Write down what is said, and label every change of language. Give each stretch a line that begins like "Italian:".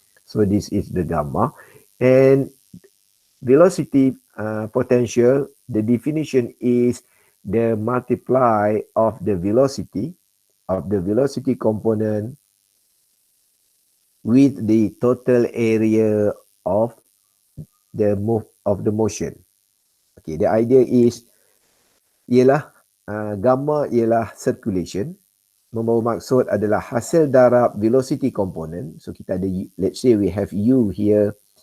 English: So this is the gamma. And velocity potential, the definition is the multiply of the velocity component with the total area of the motion. Okay, the idea is
Malay: ialah gamma ialah
English: circulation.
Malay: Membawa maksud adalah hasil darab velocity component.
English: So
Malay: kita ada,
English: let's say we have U here.